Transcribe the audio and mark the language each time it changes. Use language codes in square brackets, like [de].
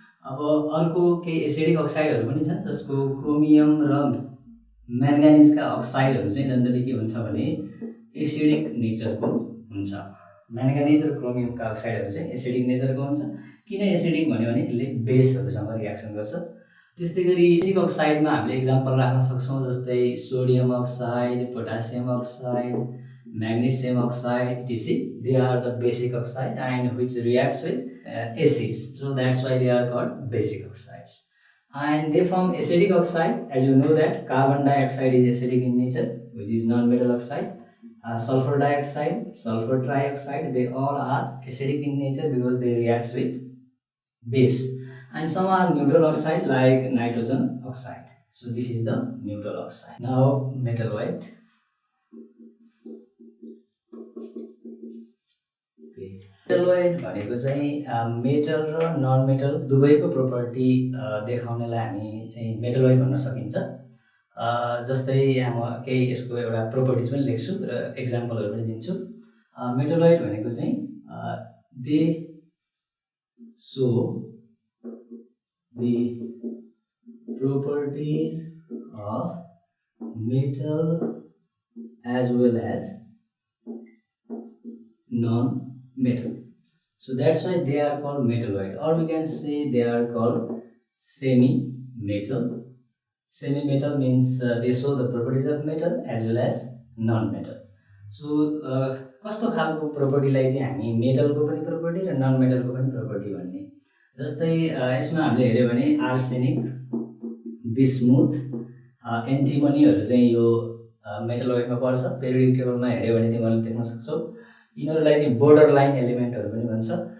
[ne] अब अर्को केही एसिडिक अक्साइडहरू पनि छन् जसको क्रोमियम र म्याङ्गानिजका अक्साइडहरू चाहिँ जनरली के हुन्छ भने एसिडिक नेचरको हुन्छ। म्याङ्गानिज र क्रोमियमका अक्साइडहरू चाहिँ एसिडिक नेचरको हुन्छ। किन एसिडिक भन्यो भने यसले बेसहरूसँग रियाक्सन गर्छ। त्यस्तै गरी बेसिक अक्साइडमा हामीले इक्जाम्पल राख्न सक्छौँ जस्तै sodium oxide, potassium oxide, [en] magnesium oxide etc. They are the basic oxide and which reacts with acids, so that's why they are called basic oxides. And they form acidic oxide. As you know that carbon dioxide is acidic in nature, which is non-metal oxide. Sulfur dioxide, sulfur trioxide, they all are acidic in nature because they react with base. And some are neutral oxide like nitrogen oxide. So this is the neutral oxide. Now metalloid. [ne] मेटलोइड भनेको चाहिँ metal र non metal दुवैको property देखाउनेलाई हामी चाहिँ मेटलोइड भन्न सकिन्छ। जस्तै यहाँ म केही यसको एउटा प्रोपर्टिज पनि लेख्छु र एक्जाम्पलहरू पनि दिन्छु। मेटलोइड भनेको चाहिँ [en] They show the properties of metal as well as non-metal. So that's why they are called metalloid, or we can say they are called semi-metal. Semi-metal means they show the properties of metal as well as non-metal. [ne] So कस्तो खालको प्रोपर्टीलाई चाहिँ हामी मेटलको पनि property र non मेटलको पनि property भन्ने। जस्तै यसमा हामीले हेर्यो भने आर्सेनिक, बिस्मुथ, एन्टिमनीहरू चाहिँ यो मेटलोइडमा पर्छ। पेरियोडिक टेबलमा हेर्यो भने तिमीहरूले देख्न सक्छौ। यिनीहरूलाई चाहिँ बोर्डर लाइन एलिमेन्टहरू पनि भन्छ।